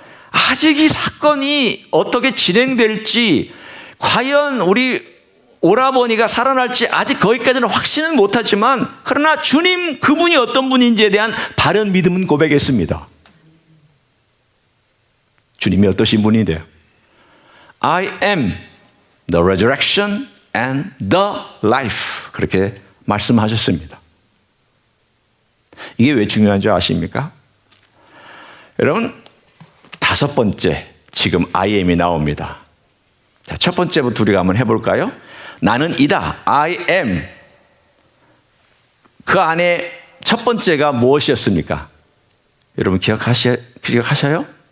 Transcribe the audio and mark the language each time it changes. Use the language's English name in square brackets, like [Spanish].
[Korean] 아직 이 사건이 어떻게 진행될지, 과연 우리 오라버니가 살아날지 아직 거기까지는 확신은 못하지만, 그러나 주님 그분이 어떤 분인지에 대한 바른 믿음은 고백했습니다. 주님이 어떠신 분인데요? [English] I am the resurrection and the life, [Korean] 그렇게 말씀하셨습니다. 이게 왜 중요한지 아십니까? 여러분, 다섯 번째 지금 [English] I am [Korean] 이 나옵니다. 자, 첫 번째부터 우리가 한번 해볼까요? 나는 이다, [English] I am. [Korean] 그 안에 첫 번째가 무엇이었습니까? 여러분 기억하셔요?